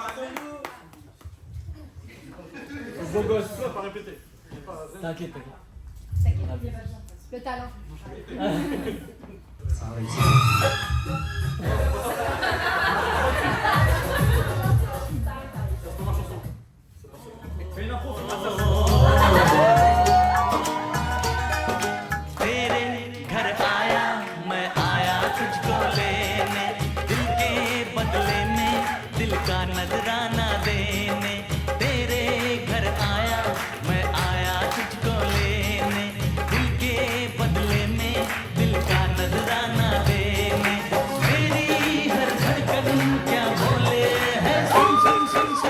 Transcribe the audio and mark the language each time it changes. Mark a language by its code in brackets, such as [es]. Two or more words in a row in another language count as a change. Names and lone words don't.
[fr] Beau gosse, ça pas répéter. T'inquiète. Le talent. Ça a réussi. Fais une impro. [hi] तेरे घर आया मैं आया तुझको लेने दिल के बदले में दिल का नजराना देने तेरे घर आया मैं आया तुझको लेने दिल के बदले में दिल का नजराना देने मेरी हर धड़कन क्या बोले है सुन सुन सुन सुन